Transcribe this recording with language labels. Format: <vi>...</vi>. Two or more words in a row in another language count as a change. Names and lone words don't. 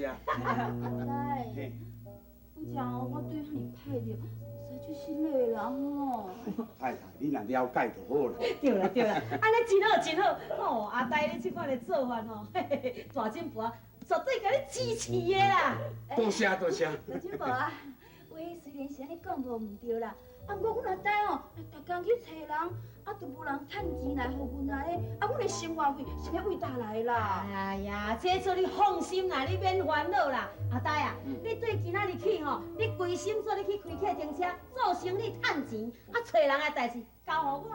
<nan>阿呆，你听我对你歹着。实在是累人哦。太太，你若了解就好啦。对啦对啦，安尼真好真好。哦，阿呆你这款的做法吼，嘿嘿，大金婆绝对甲你支持的啦。多谢多谢。大金婆啊，话虽然是安尼讲无唔对啦，啊，不过阮阿呆哦，逐工去找人，啊，都无人趁钱来互阮啊咧，啊，阮的生活费是咧为哪来啦？哎呀，这做你放心啦，你免烦恼啦。阿呆啊，你对今仔日起吼，你规心做你去开客停车，做生意趁钱，啊，找人的代志交互我。</nan>